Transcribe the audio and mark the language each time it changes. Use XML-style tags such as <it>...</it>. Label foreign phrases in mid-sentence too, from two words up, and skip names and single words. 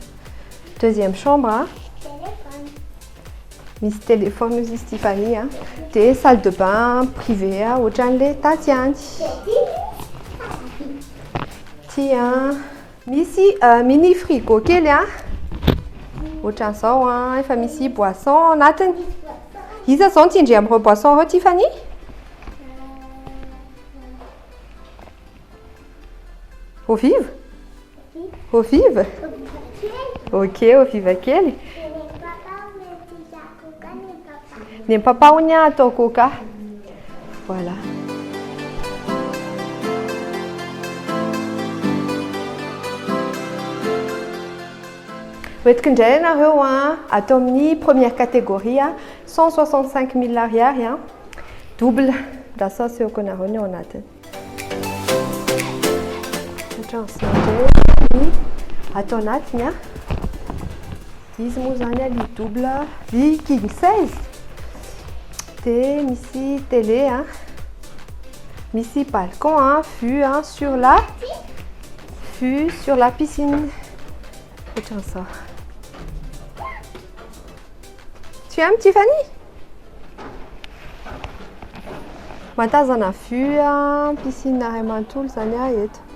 <mg>misy téléphone izy Stéphanie dia</mg> <fr>salle de bain privé</fr> <mg>ohatran'le tatiany ty misy</mg> <fr>mini frigo</fr> <mg>kely ohatran'izao efa misy boisson anatiny. Iza zao nitindry amin'ireo boisson ireo Tiffany?</mg> <fr>Eau vive? Eau vive? Ok, eau vive kely.</fr> <mg>Ny papa hony atao coca. Voilà. Hoentiko indray ianareo atao amin'ny</mg> <fr>première catégorie</fr> <mg>165 000 ariary double ndraso asehoko anareo ny ao anatiny. Ohatran'izay atao anatiny izy moa zany ly double ly</mg> <en>king size</en> <mg>dia misy télé misy balcon</mg> <fr>vue sur la piscine</fr> <mg>ohatran'izao.</mg> <fr>Tu aimes Tiffany?</fr> <mg>Matazana</mg> <fr>vue piscine</fr> <mg>ray manontolo zany eto.</mg>